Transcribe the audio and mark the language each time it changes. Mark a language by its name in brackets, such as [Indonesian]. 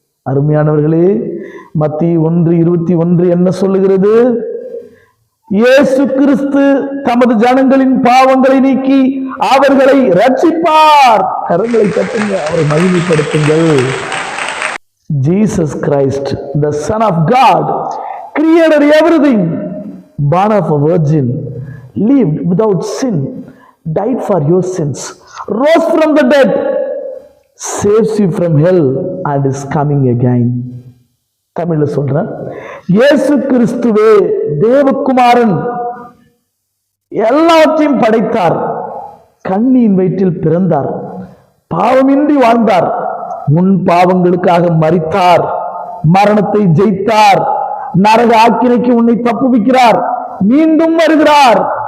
[Tamil] அருமையானவர்களே, மத்தேயு 1:21 என்ன சொல்லுகிறது? இயேசு கிறிஸ்து தமது ஜனங்களின் பாவங்களை நீக்கி அவர்களை ரட்சிப்பார். கரங்களை தட்டுங்க, அவரை மகிமைப்படுத்துங்கள். [English] Jesus Christ, the Son of God, created everything, born of a virgin, lived without sin, died for your sins, rose from the dead, saves you from hell and is coming again. [Tamil] தமிழ்ல சொல்றேன், இயேசு கிறிஸ்துவே தேவகுமாரன், எல்லாவற்றையும் படைத்தார், கண்ணியின் வயிற்றில் பிறந்தார், பாவமின்றி வாழ்ந்தார், முன் பாவங்களுக்காக மரித்தார், மரணத்தை ஜெயித்தார், நரக ஆக்கினைக்கு உன்னை தப்புவிக்கிறார், மீண்டும் வருகிறார்.